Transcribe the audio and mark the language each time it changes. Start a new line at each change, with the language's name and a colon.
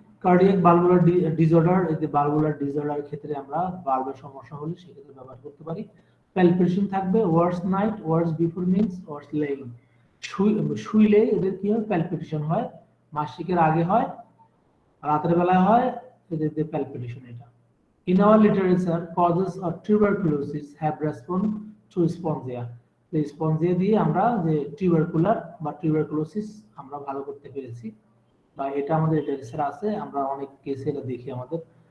Bangla: Cardiac valvular disorder, এই যে valvular ডিসঅর্ডারের ক্ষেত্রে আমরা ভালভের সমস্যা হলে সেক্ষেত্রে ব্যবহার করতে পারি।
English: Palpitation থাকবে, worse night, worse before menses, worse lying.
Bangla: শুইলে এদের কি হয় প্যালপিটেশন হয়, মাসিকের আগে হয়, রাতের বেলায় হয় এদের যে প্যালপিটেশন।
English: এটা in our literature causes of tuberculosis have respond to spongia।
Bangla: এই স্পঞ্জিয়া দিয়ে আমরা যে টিউবারকুলার বা টিউবারকুলোসিস আমরা ভালো করতে পেরেছি, বা এটা আমাদের লিটারেচারে আছে, আমরা অনেক কেসে এটা দেখি আমাদের।